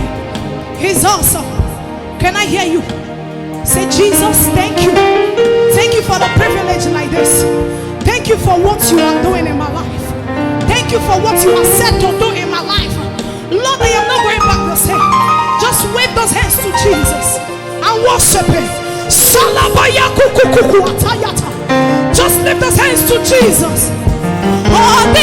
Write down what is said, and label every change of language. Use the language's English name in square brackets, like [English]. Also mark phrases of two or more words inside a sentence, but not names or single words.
[English] He's awesome. Can I hear you? Say, Jesus, thank you. Thank you for the privilege like this. Thank you for what you are doing in my life. Thank you for what you are set to do in my life. Lord, I am not going back the same. Just wave those hands to Jesus and worship Him. Salabaya kukukuku atayata. Just lift those hands to Jesus. Oh,